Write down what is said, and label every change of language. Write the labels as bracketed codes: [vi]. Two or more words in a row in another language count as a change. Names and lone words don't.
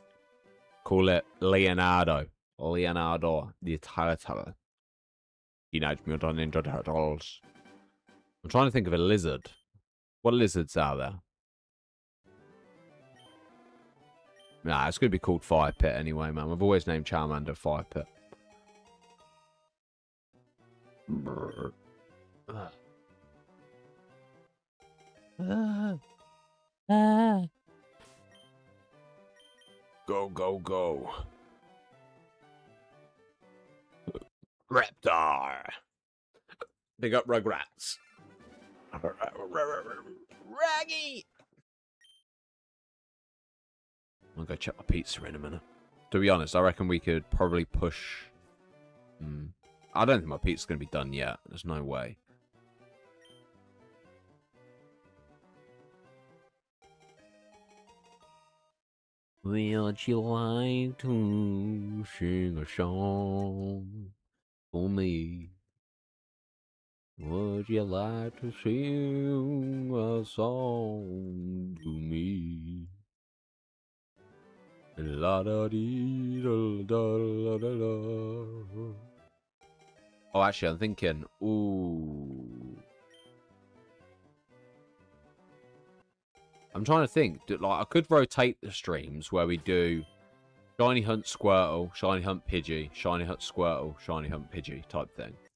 [en] Call it Leonardo. Leonardo the Turtle. Teenage Mutant Ninja Turtles. I'm trying to think of a lizard. What lizards are there? Nah, it's going to be called Fire Pit anyway, man. We've always named Charmander Fire Pit. Go, go, go. Reptar. Big up Ragrats. Raggy. I'll go check my pizza in a minute. To be honest, I reckon we could probably push... I don't think my pizza's going to be done yet. There's no way. Would you like to sing a song for me? Would you like to sing a song to me? La da dee da da da da. Oh, actually, I'm thinking. Ooh. I'm trying to think. Like, I could rotate the streams where we do shiny hunt Squirtle, shiny hunt Pidgey, shiny hunt Squirtle, shiny hunt Pidgey type thing.